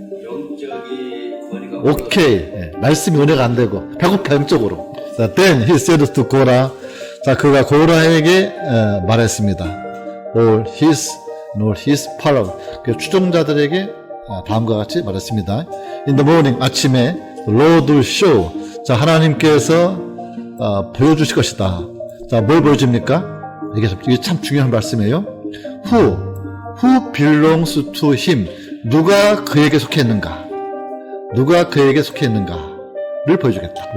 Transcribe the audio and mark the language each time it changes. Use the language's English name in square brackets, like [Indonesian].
[Korean] 영적인 권위가 오케이. 말씀이 은혜가 안 되고 배고파 영적으로. 자, [English] then he said to Korah. [Korean] 자, 그가 고라에게 말했습니다. [English] All his power. [Korean] 그 추종자들에게 다음과 같이 말했습니다. [English] In the morning, [Korean] 아침에 [English] Lord will show. [Korean] 자, 하나님께서 보여주실 것이다. 자, 뭘 보여줍니까? 이게 참 중요한 말씀이에요. [English] Who belongs to him. [Korean] 누가 그에게 속해 있는가? 누가 그에게 속해 있는가를 보여주겠다.